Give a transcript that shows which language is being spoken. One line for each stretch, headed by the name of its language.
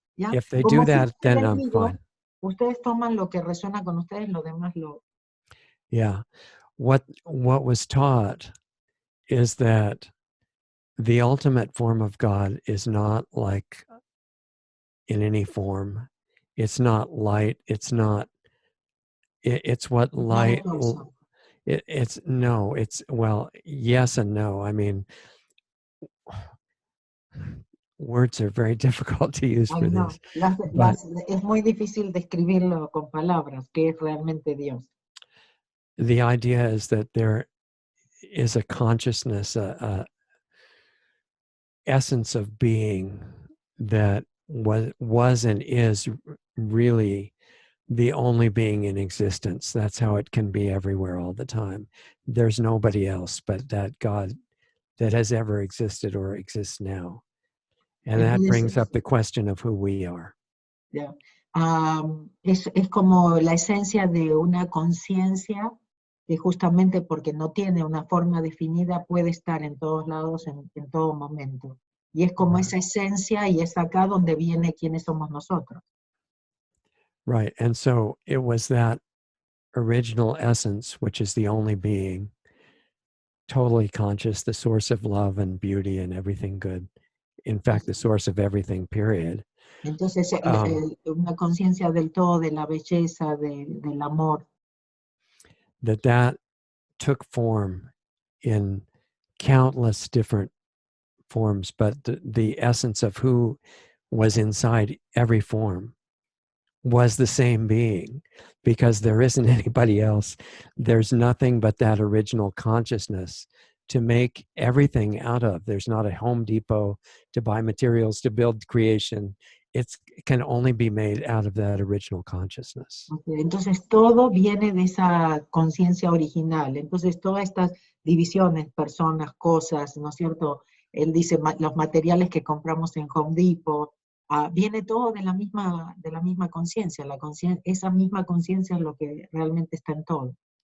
English: Yeah? If they
Spanish: Como
English: do that, then I'm
Spanish: digo,
English: fine.
Spanish: Ustedes toman lo que resuena con ustedes, lo demás lo...
English: Yeah. What was taught is that the ultimate form of God is not like in any form. It's not light. It's not, it's what light, it's no, it's, well, yes and no. I mean, words are very difficult to use for this.
Spanish: Es muy difícil describirlo con palabras, que es realmente Dios.
English: The idea is that there is a consciousness, a essence of being that was and is really the only being in existence. That's how it can be everywhere all the time. There's nobody else but that God that has ever existed or exists now. And that brings up the question of who we are. Yeah.
Spanish: Es como la esencia de una conciencia que justamente porque no tiene una forma definida puede estar en todos lados, en todo momento. Y es como esa esencia, y es acá donde viene quiénes somos nosotros.
English: Right. And so it was that original essence, which is the only being, totally conscious, the source of love and beauty and everything good. In fact, the source of everything, period.
Spanish: Entonces, una conciencia del todo, de la belleza, del amor.
English: That took form in countless different forms, but the essence of who was inside every form was the same being, because there isn't anybody else. There's nothing but that original consciousness to make everything out of. There's not a Home Depot to buy materials to build creation. It can only be made out of that original consciousness. Okay.
Spanish: Entonces todo viene de esa conciencia original. Entonces todas estas divisiones, personas, cosas, ¿no es cierto? Él dice los materiales que compramos en Home Depot, viene todo de la misma conciencia. Esa misma conciencia es lo que realmente está en todo.